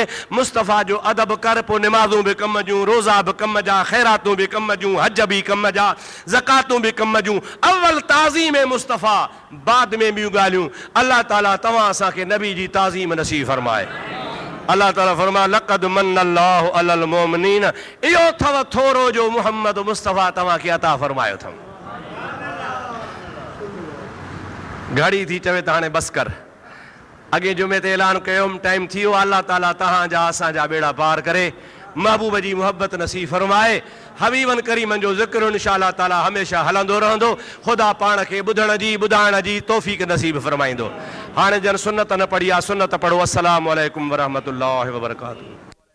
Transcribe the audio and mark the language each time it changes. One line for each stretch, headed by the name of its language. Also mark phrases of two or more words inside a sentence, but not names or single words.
Sindhi: मुस्तफ़ा जो अदब कर, पोइ निमाज़ूं बि कम जूं, रोज़ा बि कम जा, ख़ैरातूं बि कम जूं, हज बि कम जा, ज़कातूं बि कम जूं। अव्वल ताज़ीम मुस्तफ़ा, बाद में ॿियूं ॻाल्हियूं। अल्लाह ताला तव्हां असांखे नबी जी ताज़ीम नसीब फरमाए। अल्लाह ताला फरमाए,
Arabic: لقد من الله على المؤمنين,
Sindhi: इहो अथव थोरो जो मुहम्मद मुस्तफ़ा तव्हांखे अता फरमायो अथव। घड़ी थी चवे त हाणे बसि कर, अॻे जुमे ते ऐलान कयोमि, टाइम थी वियो। अल्लाह ताला तव्हांजा असांजा बेड़ा पार करे, महबूब जी मोहब्बत नसीब फरमाए। हबीबन करीमन जो ज़िक्र
Arabic: إن شاء الله تعالى
Sindhi: हमेशा हलंदो रहंदो। ख़ुदा पाण खे ॿुधण जी, ॿुधाइण जी तौफ़ीक़ नसीब फरमाईंदो। हाणे जन सुन्नत न पढ़ी आहे, सुन्नत पढ़ो।
Arabic: السلام عليكم ورحمة الله وبركاته.